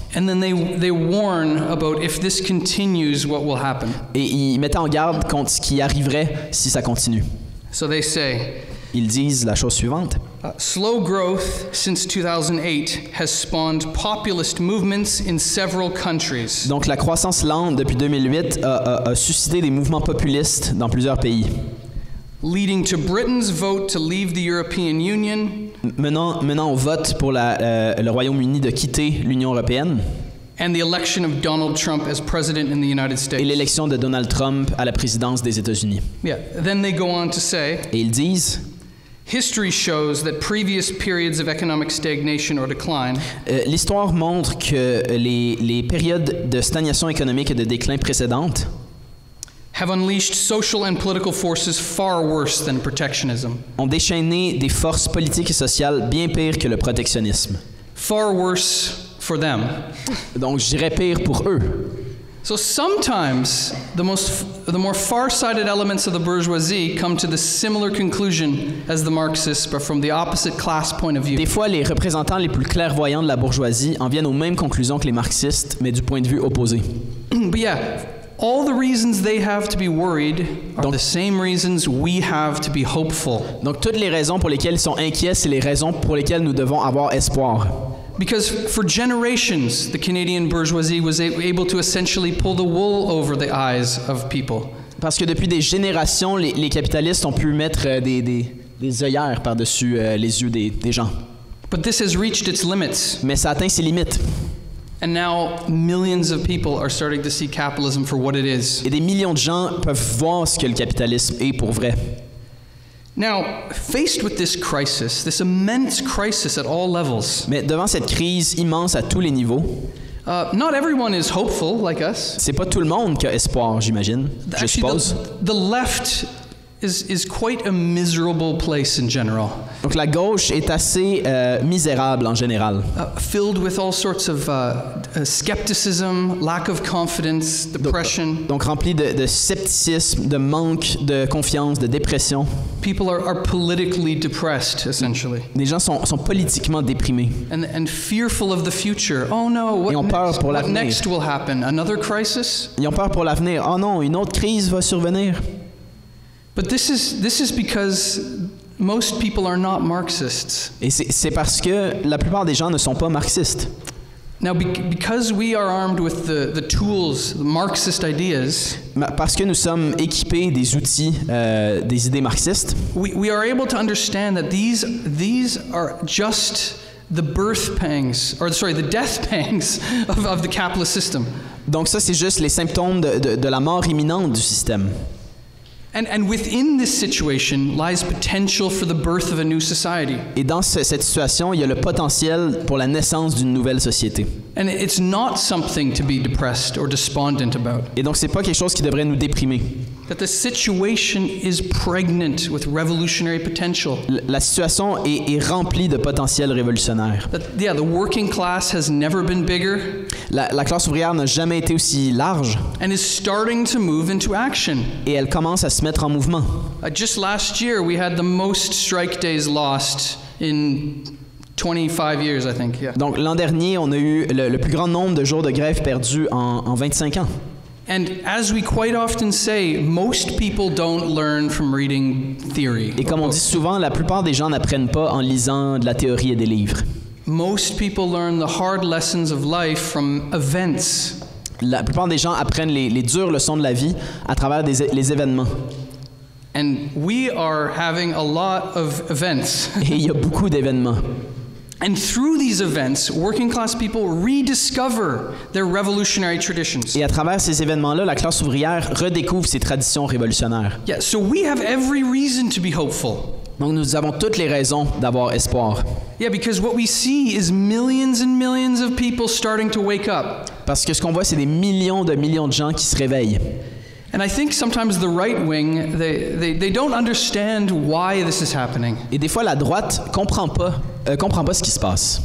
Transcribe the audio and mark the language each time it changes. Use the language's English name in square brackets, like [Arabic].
[English] And then they warn about if this continues, what will happen. [French] Et ils mettaient en garde contre ce qui arriverait si ça continue. [English] So they say, [French] Ils disent la chose suivante. [English] Slow growth since 2008 has spawned populist movements in several countries. [French] Donc, la croissance lente depuis 2008 a suscité des mouvements populistes dans plusieurs pays. [English] Leading to Britain's vote to leave the European Union. [French] Menant au vote pour le Royaume-Uni de quitter l'Union européenne. [English] And the election of Donald Trump as president in the United States. [French] Et l'élection de Donald Trump à la présidence des États-Unis. [English] Yeah. Then they go on to say. [French] Et ils disent. [English] History shows that previous periods of economic stagnation or decline. [French] L'histoire montre que les périodes de stagnation économique et de déclin précédentes [English] have unleashed social and political forces far worse than protectionism. [French] Ont déchaîné des forces politiques et sociales bien pires que le protectionnisme. [English] Far worse for them. [French] Donc, je dirais pire pour eux. [English] So sometimes the more far-sighted elements of the bourgeoisie come to the similar conclusion as the Marxists, but from the opposite class point of view. [French] Des fois, les représentants les plus clairvoyants de la bourgeoisie en viennent aux mêmes conclusions que les marxistes, mais du point de vue opposé. [English] But yeah, all the reasons they have to be worried are the same reasons we have to be hopeful. [French] Donc toutes les raisons pour lesquelles ils sont inquiets, c'est les raisons pour lesquelles nous devons avoir espoir. [English] Because for generations, the Canadian bourgeoisie was able to essentially pull the wool over the eyes of people. [French] Parce que depuis des générations, les capitalistes ont pu mettre des œillères par-dessus les yeux des gens. [English] But this has reached its limits. [French] Mais ça atteint ses limites. [English] And now millions of people are starting to see capitalism for what it is. [French] Et des millions de gens peuvent voir ce que le capitalisme est pour vrai. [English] Now, faced with this crisis, this immense crisis at all levels. [French] Mais devant cette crise immense à tous les niveaux, [English] not everyone is hopeful like us. [French] C'est pas tout le monde qui a espoir, j'imagine. Je suppose. [English] The left is quite a miserable place in general. [French] Donc la gauche est assez misérable en général. [English] Filled with all sorts of skepticism, lack of confidence, depression. [French] Donc rempli de scepticisme, de manque de confiance, de dépression. [English] People are politically depressed, essentially. [French] Les gens sont politiquement déprimés. [English] And fearful of the future. Oh no, what next will happen? Another crisis? [French] Ils ont peur pour l'avenir. Oh non, une autre crise va survenir. [English] But this is because most people are not Marxists. [French] Et c'est parce que la plupart des gens ne sont pas marxistes. [English] Now, because we are armed with the tools, the Marxist ideas, [French] parce que nous sommes équipés des outils, des idées marxistes, [English] we are able to understand that these are just the birth pangs, the death pangs of the capitalist system. [French] Donc ça, c'est juste les symptômes de la mort imminente du système. [English] And within this situation lies potential for the birth of a new society. [French] Et dans cette situation, il y a le potentiel pour la naissance d'une nouvelle société. [English] And it's not something to be depressed or despondent about. [French] Et donc c'est pas quelque chose qui devrait nous déprimer. [English] That the situation is pregnant with revolutionary potential. [French] La situation est remplie de potentiel révolutionnaire. [English] The working class has never been bigger. [French] La classe ouvrière n'a jamais été aussi large. [English] And is starting to move into action. [French] Et elle commence à se mettre en mouvement. [English] Just last year, we had the most strike days lost in 25 years, I think. Yeah. [French] Donc l'an dernier, on a eu le plus grand nombre de jours de grève perdus en 25 ans. [English] And as we quite often say, most people don't learn from reading theory. [French] Et comme on dit souvent, la plupart des gens n'apprennent pas en lisant de la théorie et des livres. [English] Most people learn the hard lessons of life from events. [French] La plupart des gens apprennent les dures leçons de la vie à travers les événements. [English] And we are having a lot of events. [French] Et il y a beaucoup d'événements. [English] And through these events, working class people rediscover their revolutionary traditions. [French] Et à travers ces événements-là, la classe ouvrière redécouvre ses traditions révolutionnaires. [English] Yeah, so we have every reason to be hopeful. [French] Donc nous avons toutes les raisons d'avoir espoir. [English] Yeah, because what we see is millions and millions of people starting to wake up. [French] Parce que ce qu'on voit, c'est des millions de gens qui se réveillent. [English] And I think sometimes the right wing, they don't understand why this is happening. [French] Et des fois, la droite comprend pas comprend pas ce qui se passe.